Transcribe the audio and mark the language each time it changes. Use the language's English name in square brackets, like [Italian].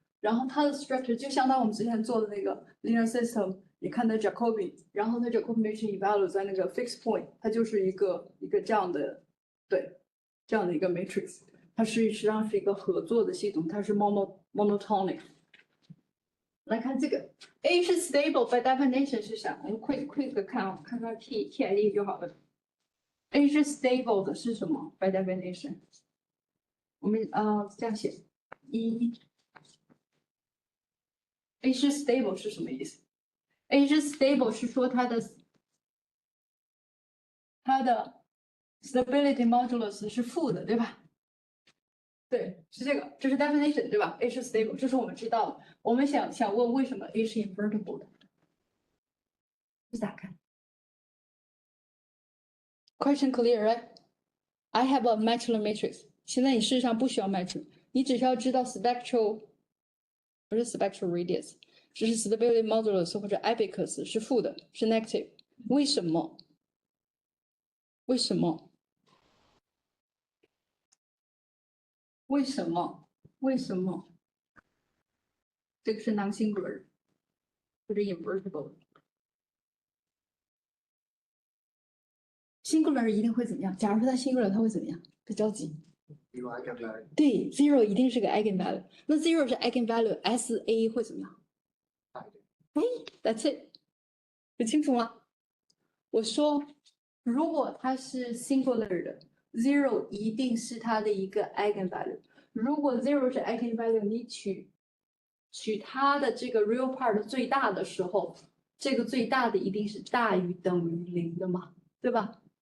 [Chinese] 然后它的 structure 就相当于我们之前做的那个 linear system， 你看的 Jacobi， 然后它 Jacobi evaluate 在那个 fixed point， 它就是一个这样的，对，这样的一个 matrix， 它实际上是一个合作的系统，它是 monotonic。来看这个 A 是 stable by definition 是啥？ 我们 quick 看看 T I D 就好了。 A 是 stable 的是什么 by definition？我们这样写A 是 stable 是什么意思 ？A 是 stable 是说它的 stability modulus 是负的，对吧？对，是这个，这是 definition 对吧 ？A 是 stable， 这是我们知道的。我们想问为什么 A 是 invertible 的？这咋看 ？ [English] Question clear, right? I have a Matrix matrix。 [Chinese] 现在你事实上不需要 Matrix， 你只需要知道 spectral 不是 spectral radius， 只是 stability modulus 或者 abacus 是负的，是 negative。为什么？为什么？为什么？为什么？这个是 non-singular 或者 invertible。 singular 一定会怎么样？假如说它 singular， 它会怎么样？别着急。有 eigenvalue，对 ，zero 一定是个 eigenvalue。那 zero 是 eigenvalue SA 会怎么样？哎 ， [English] that's it， [Chinese] 有清楚吗？我说，如果它是 singular 的 ，zero 一定是它的一个 eigenvalue。如果 zero 是 eigenvalue， 你取它的这个 real part 最大的时候，这个最大的一定是大于等于零的嘛，对吧？